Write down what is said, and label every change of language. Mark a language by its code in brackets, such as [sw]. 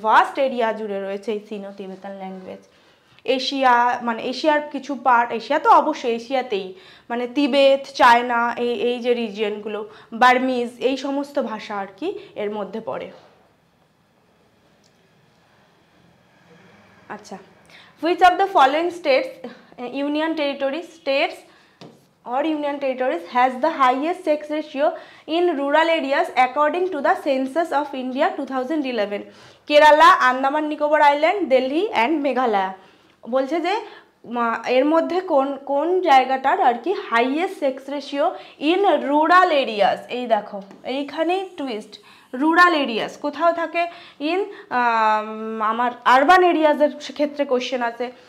[bn] Vast area জুড়ে রয়েছে এই সিনো তিবেতান ল্যাঙ্গুয়েজ। এশিয়া, মানে এশিয়ার কিছু পার্ট, এশিয়া তো অবশ্যই এশিয়াতেই, মানে তিবেত, চায়না, এই যে রিজিয়নগুলো, বার্মিজ, এই সমস্ত ভাষা আর কি এর মধ্যে পড়ে। [en] আচ্ছা, which of the following states, union territories, states or union territories has the highest sex ratio in rural areas according to the census of India 2011? Kerala, Andaman Nicobar Island, Delhi and Meghalaya. [bn] বলছে যে এর মধ্যে কোন কোন জায়গাটার আর কি [en] Highest sex ratio in rural areas. [bn] এই দেখো এইখানেই টুইস্ট, রুরাল এরিয়াস কোথাও থাকে, ইন আমার আরবান এরিয়াজের ক্ষেত্রে কোশ্চেন আছে।